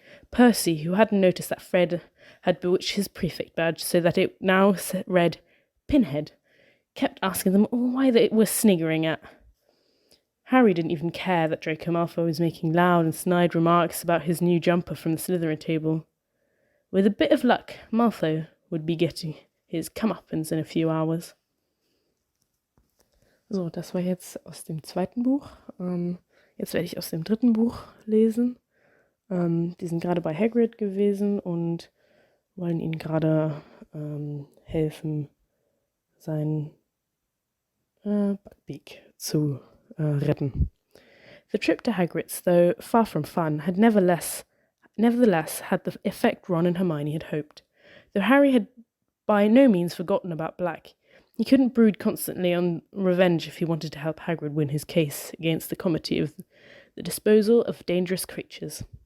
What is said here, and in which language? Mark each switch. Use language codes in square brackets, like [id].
[en] Percy, who hadn't noticed that Fred had bewitched his prefect badge so that it now read Pinhead, kept asking them all why they were sniggering at. Harry didn't even care that Draco Malfoy was making loud and snide remarks about his new jumper from the Slytherin table. With a bit of luck, Malfoy would be getting his Comeuppance in a few hours. [de] So, das war jetzt aus dem zweiten Buch. Jetzt werde ich aus dem dritten Buch lesen. Die sind gerade bei Hagrid gewesen und wollen ihm gerade helfen, sein Buckbeak zu retten. [en] The trip to Hagrid's, though far from fun, had nevertheless had the effect Ron and Hermione had hoped. Though Harry had by no means forgotten about Black, He couldn't brood constantly on revenge if he wanted to help Hagrid win his case against the Committee of the Disposal of Dangerous Creatures.